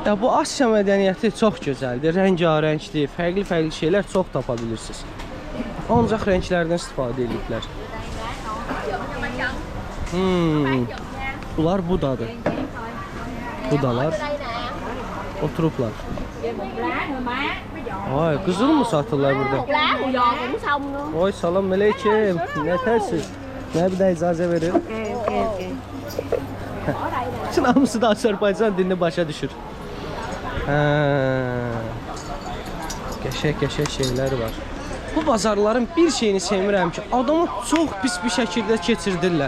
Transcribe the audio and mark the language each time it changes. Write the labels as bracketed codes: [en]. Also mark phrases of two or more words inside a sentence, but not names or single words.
[az] Ya bu Asiya mədəniyyəti çox gözəldir, rəngarəngdir, fərqli şeylər çox tapa bilirsiniz. Ancaq rənglərdən istifadə ediblər. Bunlar Budadır. Budalar oturublar. Ay, qızıl mı satırlar burada? [vi] Lá hủ giò cũng xong luôn. [az] Oy, [ar] salam aleyküm. [az] Nə tərsiz? Nə bir də icazə verin. Bütün hamısı da Azərbaycan dilini başa düşür. Qəşəng şeylər var. Bu bazarların bir şeyini sevmirəm ki, adamı çox pis bir şəkildə keçirdirlər.